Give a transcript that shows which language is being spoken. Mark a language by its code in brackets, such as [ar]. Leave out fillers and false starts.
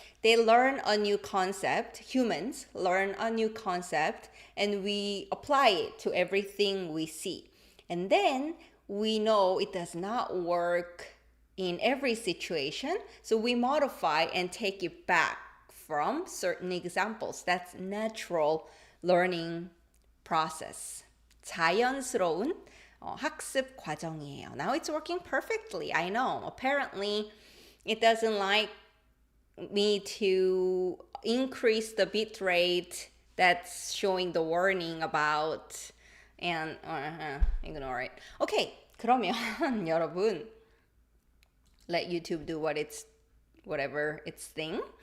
[en] They learn a new concept. Humans learn a new concept and we apply it to everything we see. And then we know it does not work in every situation. So we modify and take it back from certain examples. That's natural learning process. [ko] 자연스러운 학습 과정이에요. [en] Now it's working perfectly. I know. Apparently, it doesn't like me to increase the bit rate that's showing the warning about and ignore it. Okay, [ko] 그러면 여러분, [en] let YouTube do whatever its thing.